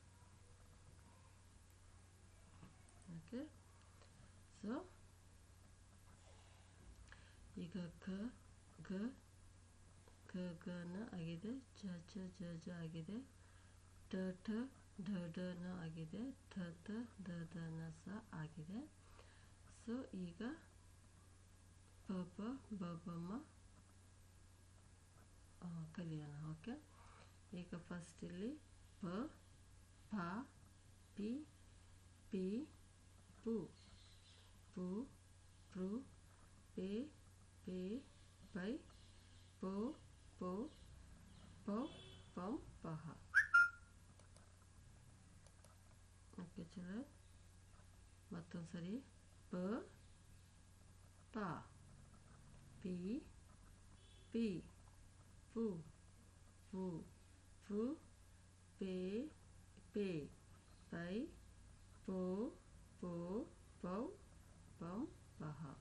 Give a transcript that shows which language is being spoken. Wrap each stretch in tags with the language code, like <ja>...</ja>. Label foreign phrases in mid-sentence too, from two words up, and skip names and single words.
<kn>ಓಕೆ, ಸೊ ಈಗ ನ ಆಗಿದೆ, ಜ ಆಗಿದೆ, ಢ ಆಗಿದೆ, ನ ಸಹ ಆಗಿದೆ. ಸೊ ಈಗ ಬ ಕಲಿಯೋಣ. ಓಕೆ, ಈಗ ಫಸ್ಟ್ ಇಲ್ಲಿ ಪ ಪ ಪಿ ಪಿ ಪು ಪು ಪ್ರು ಪೇ ಪೇ ಪೈ ಪೋ ಪೋ ಪೌ ಪಂ ಪಹ. ಓಕೆ ಚಲೋ, ಮತ್ತೊಂದು ಸರಿ ಪ ಪ ಪಿ ಪಿ ಪು ಪು ಪು ಪೇ ಪೇ ಪೈ ಪೋ ಪೋ ಪೌ ಪಂ ಪಹ.</kn>